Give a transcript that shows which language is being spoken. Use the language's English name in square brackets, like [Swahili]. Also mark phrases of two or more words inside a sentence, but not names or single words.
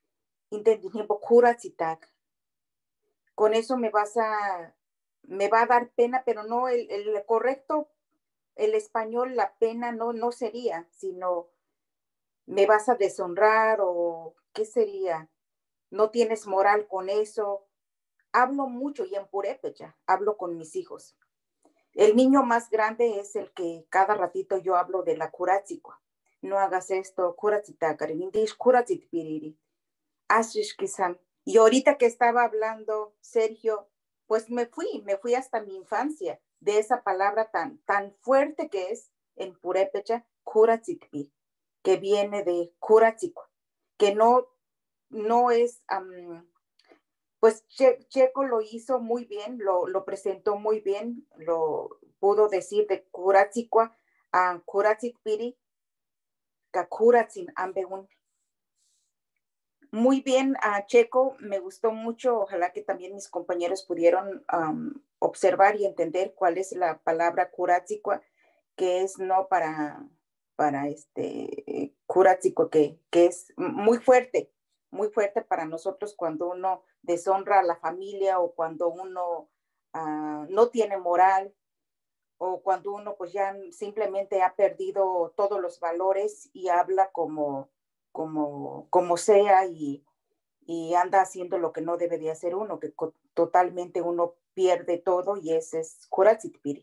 [Spanish] Con eso me va a dar pena, pero no el correcto, el español, la pena no sería, sino me vas a deshonrar o qué sería, no tienes moral con eso. Hablo mucho y en purépecha, hablo con mis hijos. El niño más grande es el que cada ratito yo hablo de la curatzicua. No hagas esto, [Purepecha] curatzitakarindish, curatzitpiriri. Ashish-kisan. [Spanish] Y ahorita que estaba hablando Sergio, pues me fui hasta mi infancia de esa palabra tan fuerte que es en purépecha, curatzitpi, que viene de curatzicua, que no es, pues Checo lo hizo muy bien, lo presentó muy bien, lo pudo decir de curatzicua a curatzitpiri, [Purepecha] ka curatzin ambeun. [Spanish] Muy bien, Checo, me gustó mucho. Ojalá que también mis compañeros pudieron observar y entender cuál es la palabra curatzicua, que es no para curatzicua, que es muy fuerte para nosotros cuando uno deshonra a la familia o cuando uno no tiene moral o cuando uno pues ya simplemente ha perdido todos los valores y habla como sea y anda haciendo lo que no debe de hacer uno, que totalmente uno pierde todo y ese es Curatzitpiri.